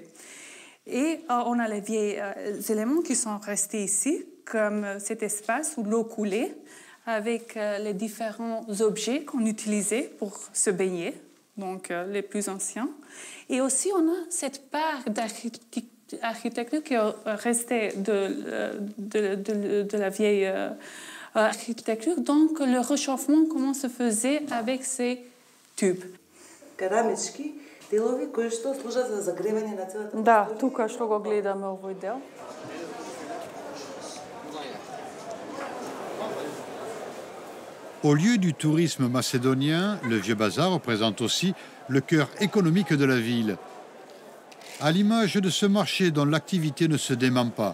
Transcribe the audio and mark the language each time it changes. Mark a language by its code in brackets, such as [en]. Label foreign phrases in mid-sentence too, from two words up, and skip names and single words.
[fr] Et on a les vieux éléments qui sont restés ici, comme cet espace où l'eau coulait, avec les différents objets qu'on utilisait pour se baigner, donc les plus anciens. Et aussi, on a cette part d'architecture qui est restée de la vieille architecture. Donc, le réchauffement, comment se faisait avec ces tubes. [mk] Да, тука што го гледаме овој дел. [fr] Au lieu du tourisme macédonien, le vieux bazar représente aussi le cœur économique de la ville. À l'image de ce marché dont l'activité ne se dément pas.